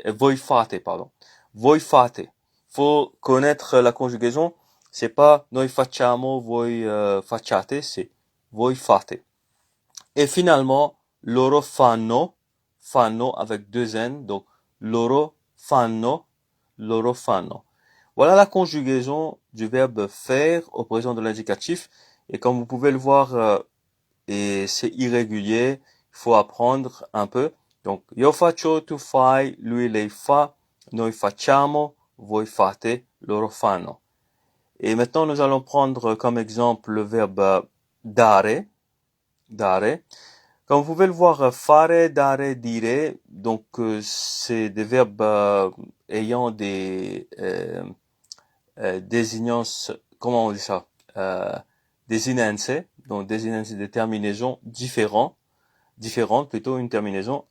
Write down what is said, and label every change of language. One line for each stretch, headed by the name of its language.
Italian: Voi fate,
French: pardon. Voi fate. Faut connaître la conjugaison. C'est pas
Italian: noi facciamo, voi facciate,
French: c'est
Italian: voi fate.
French: Et finalement,
Italian: loro fanno,
French: fanno avec deux N, donc loro fanno, loro fanno. Voilà la conjugaison du verbe faire au présent de l'indicatif. Et comme vous pouvez le voir, et c'est irrégulier, il faut apprendre un peu.
Italian: Donc, io faccio, tu fai, lui, lei fa, noi facciamo, voi fate, loro fanno.
French: Et maintenant, nous allons prendre comme exemple le verbe dare, dare. Comme vous pouvez le voir, fare, dare, dire, donc c'est des verbes ayant des désignances, comment on dit ça, desinenze, donc desinenze des terminaisons différentes plutôt une terminaison.